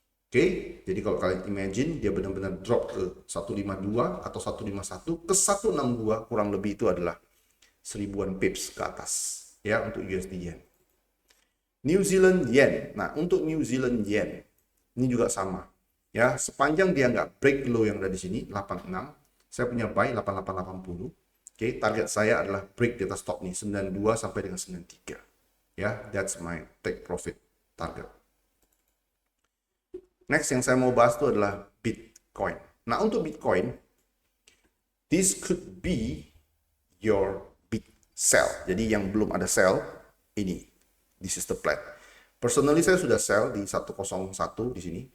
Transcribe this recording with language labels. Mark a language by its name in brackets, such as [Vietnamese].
[Indonesian] Oke, jadi kalau kalian imagine dia benar-benar drop ke 152 atau 151 ke 162, kurang lebih itu adalah 1000-an pips ke atas ya untuk USD Yen. New Zealand Yen. Nah, untuk New Zealand Yen ini juga sama. Ya, sepanjang dia nggak break low yang ada di sini 86, saya punya buy 8880. Oke, target saya adalah break di atas stop nih 92 sampai dengan 93. [English] Ya, that's my take profit target. [Indonesian] Next yang saya mau bahas itu adalah Bitcoin. Nah, untuk Bitcoin, [English] this could be your big sell. [Indonesian] Jadi yang belum ada sell, ini. [English] This is the plan. [Indonesian] Personally saya sudah sell di 101 di sini.